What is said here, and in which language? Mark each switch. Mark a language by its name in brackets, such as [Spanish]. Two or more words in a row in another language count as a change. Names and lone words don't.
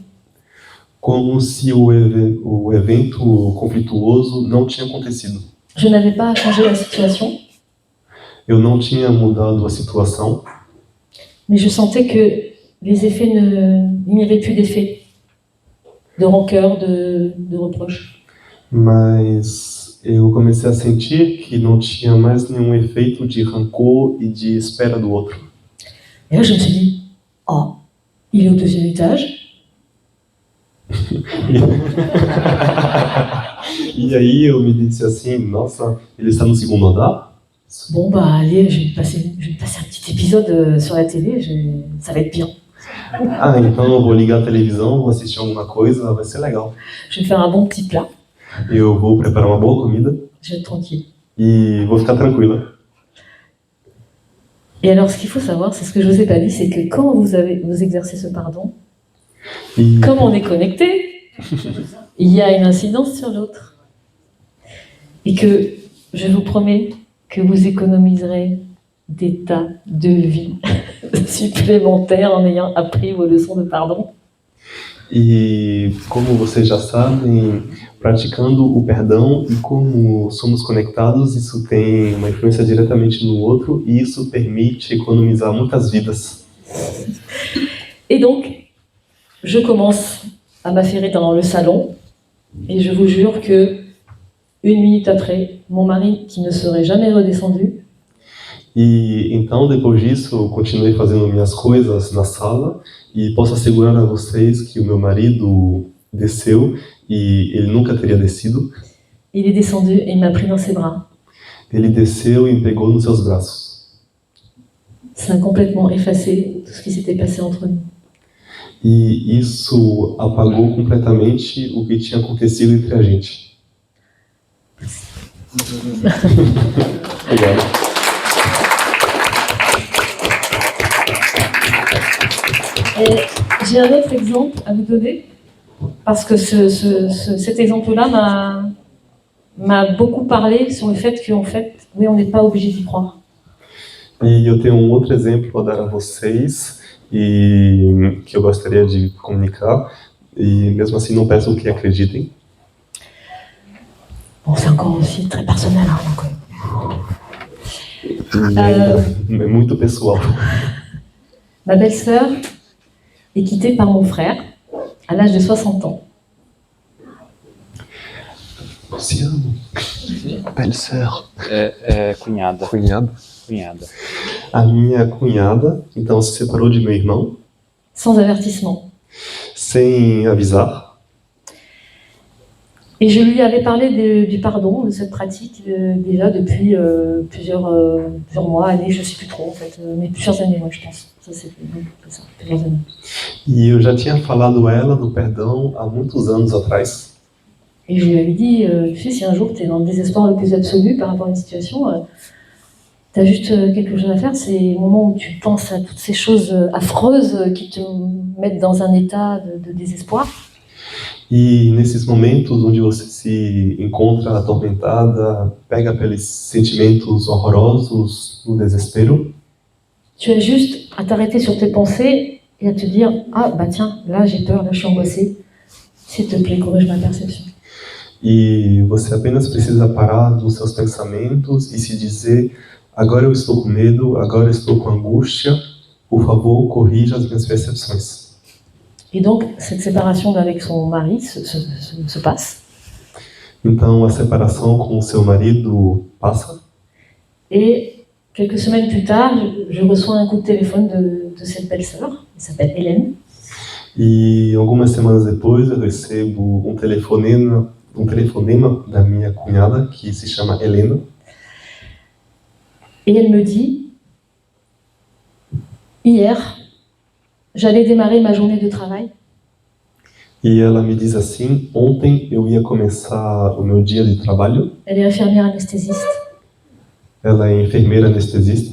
[Portuguese] Como se o evento conflituoso não tinha acontecido. [French] Je n'avais pas à changer la situation. [Portuguese] Eu não tinha mudado a situação. [French] Mais je sentais que les effets il n'y avait plus d'effet de rancœur, de reproche. [Portuguese] Mas eu comecei a sentir que não tinha mais nenhum efeito de rancor e de espera do outro. [French] Et là, je me suis dit, oh, il est au 2e étage. [Portuguese] E aí eu me disse assim, nossa, ele está no 2º andar? [French] Bon, bah allez, je vais me passer un petit épisode sur la télé, ça va être bien. [Portuguese] Ah, então eu vou ligar a televisão, vou assistir alguma coisa, vai ser legal. [French] Je vais faire un bon petit plat. [Portuguese] Eu vou preparar uma boa comida. [French] Je vais être tranquille. [Portuguese] E vou ficar tranquila. [French] Et alors, ce qu'il faut savoir, c'est ce que je vous ai pas dit, c'est que quand vous exercez ce pardon, comme on est connecté, il y a une incidence sur l'autre. Et que je vous promets que vous économiserez des tas de vies supplémentaires en ayant appris vos leçons de pardon. [Portuguese] E como vocês já sabem, praticando o perdão e como somos conectados, isso tem uma influência diretamente no outro e isso permite economizar muitas vidas. [French] Et donc, je commence à m'affairer dans le salon et je vous jure que 1 minute après, mon mari, qui ne serait jamais redescendu, [Portuguese] E então, depois disso, eu continuei fazendo minhas coisas na sala e posso assegurar a vocês que o meu marido desceu e ele nunca teria descido. [French] il est descendu et il m'a pris dans ses bras. [Portuguese] Ele desceu e me pegou nos seus braços. [French] Ça a complètement effacé tout ce qui s'était passé entre nous. [Portuguese] E isso apagou completamente o que tinha acontecido entre a gente. Obrigado. [French] Et j'ai un autre exemple à vous donner, parce que cet exemple-là m'a beaucoup parlé sur le fait qu'en fait, oui, on n'est pas obligé d'y croire. [Portuguese] E eu tenho outro exemplo a dar a vocês e que eu gostaria de comunicar e mesmo assim não peço que acreditem. [French] Bon, c'est encore aussi très personnel, hein, donc. [Portuguese] É muito pessoal. [French] Ma belle-sœur est quittée par mon frère à l'âge de 60 ans. Luciano. Belle-sœur. [Portuguese] Cunhada. Cunhada. Cunhada. A minha cunhada, então, se separou de meu irmão. [French] Sans avertissement. [Portuguese] Sem avisar. [French] Et je lui avais parlé du pardon, de cette pratique, déjà depuis plusieurs mois, années, je ne sais plus trop en fait, mais plusieurs années, moi je pense. Ça, c'est ça, plusieurs années. [Portuguese] E eu já tinha falado a ela do perdão há muitos anos atrás. [French] Et je lui avais dit, tu sais, si un jour tu es dans le désespoir le plus absolu par rapport à une situation, tu as juste quelque chose à faire, c'est le moment où tu penses à toutes ces choses affreuses qui te mettent dans un état de désespoir. [Portuguese] E nesses momentos onde você se encontra atormentada, pega pelos sentimentos horrorosos, no desespero, [French] tu as juste à t'arrêter sur tes pensées et à te dire, ah bah tiens, là j'ai peur, là je suis angoissée, s'il te plaît, corrige ma perception. [Portuguese] e você apenas precisa parar dos seus pensamentos e se dizer: agora eu estou com medo, agora eu estou com angústia, por favor, corrija as minhas percepções. [French] Et donc, cette séparation avec son mari se passe. [Portuguese] Então, a separação com o seu marido passa. [French] Et quelques semaines plus tard, je reçois un coup de téléphone de cette belle-sœur, elle s'appelle Hélène. [Portuguese] E algumas semanas depois, eu recebo um telefonema da minha cunhada, que se chama Helena. [French] Et elle me dit, hier, j'allais démarrer ma journée de travail. [Portuguese] E ela me diz assim: ontem eu ia começar o meu dia de trabalho. [French] Elle est infirmière anesthésiste. [Portuguese] Ela é enfermeira anestesista.